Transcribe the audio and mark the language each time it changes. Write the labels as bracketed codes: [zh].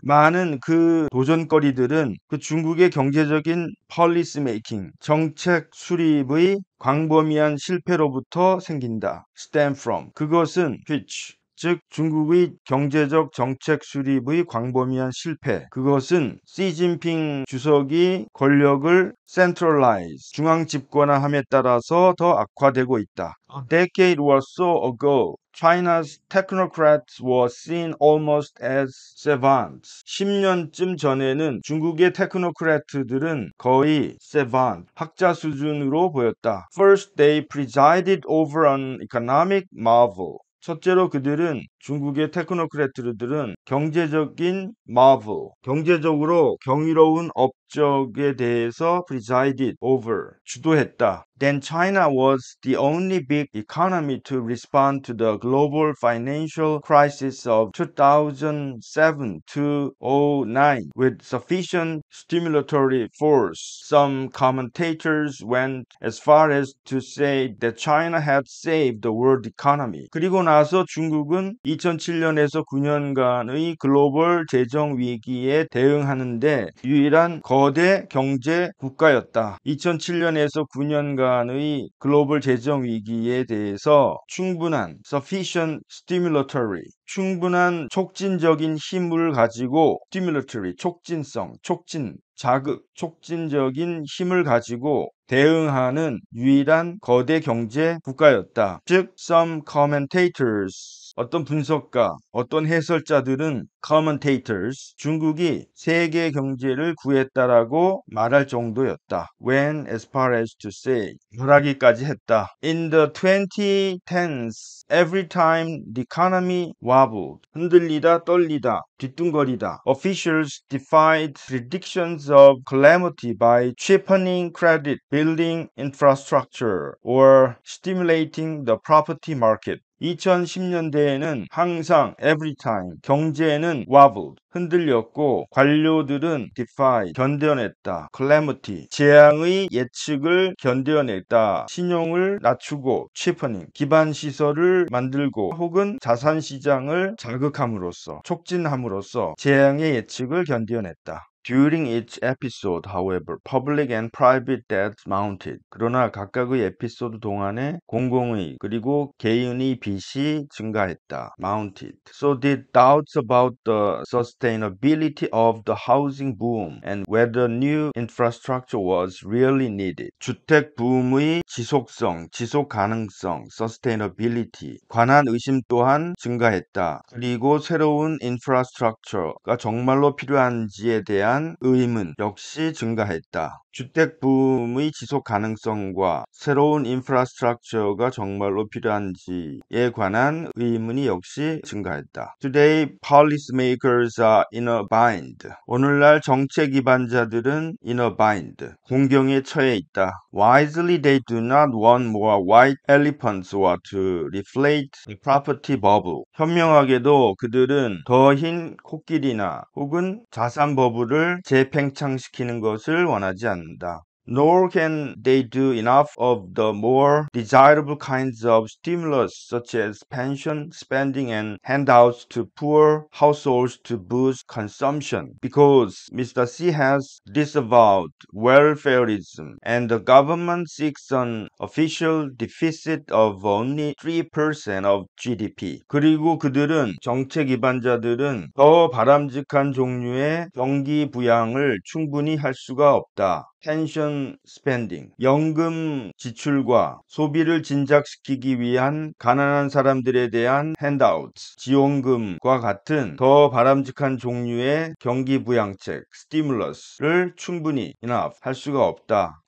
[ko] 많은 그 도전거리들은 그 중국의 경제적인 policy making, 정책 수립의 광범위한 실패로부터 생긴다. [en] Stem from. [ko] 그것은 which 즉 중국의 경제적 정책 수립의 광범위한 실패. 그것은 시진핑 주석이 권력을 centralize, 중앙 집권화함에 따라서 더 악화되고 있다. [en] A decade or so ago, China's technocrats were seen almost as savants. [ko] 10년쯤 전에는 중국의 테크노크래트들은 거의 savant, 학자 수준으로 보였다. [en] First, they presided over an economic marvel. [ko] 첫째로 그들은 중국의 테크노크래트들은 경제적인 marvel, 경제적으로 경이로운 업적에 대해서 presided over, 주도했다. [en] Then China was the only big economy to respond to the global financial crisis of 2007 to 2009 with sufficient stimulatory force. Some commentators went as far as to say that China had saved the world economy. [ko] 그리고 나서 중국은 2007년에서 9년간의 글로벌 재정 위기에 대응하는데 유일한 거대 경제 국가였다. 2007년에서 9년간의 글로벌 재정 위기에 대해서 충분한 sufficient stimulatory 충분한 촉진적인 힘을 가지고 stimulatory 촉진성, 촉진, 자극, 촉진적인 힘을 가지고 대응하는 유일한 거대 경제 국가였다. 즉, some commentators, 어떤 분석가, 어떤 해설자들은 commentators, 중국이 세계 경제를 구했다라고 말할 정도였다. [en] When as far as to say, [ko] 말하기까지 했다. [en] In the 2010s, every time the economy wobbled, [ko] 흔들리다, 떨리다, 뒤뚱거리다, [en] officials defied predictions of calamity by cheapening credit, building infrastructure, or stimulating the property market. [ko] 2010년대에는 항상 every time 경제는 wobbled 흔들렸고 관료들은 defy 견뎌냈다. calamity 재앙의 예측을 견뎌냈다. 신용을 낮추고 cheapening 기반 시설을 만들고 혹은 자산 시장을 자극함으로써 촉진함으로써 재앙의 예측을 견뎌냈다. [en] During each episode, however, public and private debts mounted. [ko] 그러나 각각의 에피소드 동안에 공공의 그리고 개인의 빚이 증가했다. [en] Mounted. So did doubts about the sustainability of the housing boom and whether new infrastructure was really needed. [ko] 주택 붐의 지속성, 지속 가능성, sustainability 관한 의심 또한 증가했다. 그리고 새로운 infrastructure가 정말로 필요한지에 대한 의문 역시 증가했다. 주택 붐의 지속 가능성과 새로운 인프라스트럭처가 정말로 필요한지에 관한 의문이 역시 증가했다. [en] Today, policymakers are in a bind. [ko] 오늘날 정책 기반자들은 [en] in a bind. [ko] 공경에 처해 있다. [en] Wisely, they do not want more white elephants or to reflate the property bubble. [ko] 현명하게도 그들은 더 흰 코끼리나 혹은 자산 버블을 재팽창시키는 것을 원하지 않는다. [en] Nor can they do enough of the more desirable kinds of stimulus such as pension spending and handouts to poor households to boost consumption because Mr. Xi has disavowed welfareism and the government seeks an official deficit of only 3% of GDP. [ko] 그리고 그들은 정책 기반자들은 더 바람직한 종류의 경기 부양을 충분히 할 수가 없다. 펜션 스펜딩, 연금 지출과 소비를 진작시키기 위한 가난한 사람들에 대한 핸드아웃, 지원금과 같은 더 바람직한 종류의 경기 부양책, 스티뮬러스를 충분히 enough 할 수가 없다.